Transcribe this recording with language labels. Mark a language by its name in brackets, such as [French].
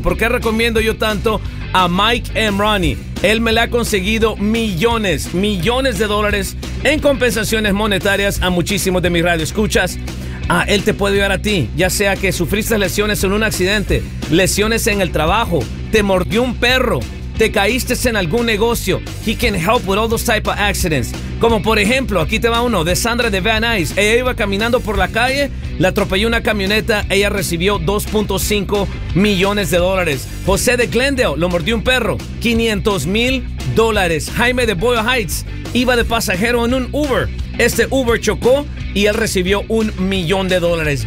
[Spanish] ¿Por qué recomiendo yo tanto a Mike M. Ronnie? Él me le ha conseguido millones de dólares en compensaciones monetarias a muchísimos de mis radioescuchas. Ah, él te puede ayudar a ti, ya sea que sufriste lesiones en un accidente, lesiones en el trabajo, te mordió un perro, te caíste en algún negocio. [English] He can help with all those type of accidents. [Spanish] Como por ejemplo, aquí te va uno de Sandra de Van Nuys. Ella iba caminando por la calle, le atropelló una camioneta, ella recibió 2.5 millones de dólares. José de Glendale, lo mordió un perro, 500 mil dólares. Jaime de Boyle Heights iba de pasajero en un Uber, este Uber chocó y él recibió $1,000,000.